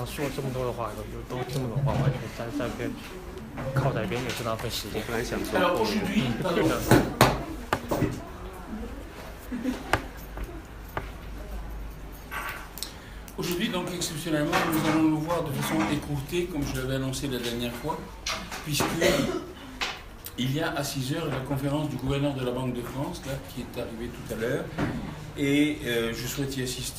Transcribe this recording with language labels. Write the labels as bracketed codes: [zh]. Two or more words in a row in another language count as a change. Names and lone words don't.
[zh] 这么多的话，都这么多的话，完全在边靠在边也是浪费时间。本来想说， [fr] Alors aujourd'hui, [zh] 是的。 [fr] Aujourd'hui, donc exceptionnellement, nous allons le voir de façon écourtée, comme je l'avais annoncé la dernière fois, puisque il y a à 6 heures la conférence du gouverneur de la Banque de France, là, qui est arrivée tout à l'heure, et je souhaite y assister.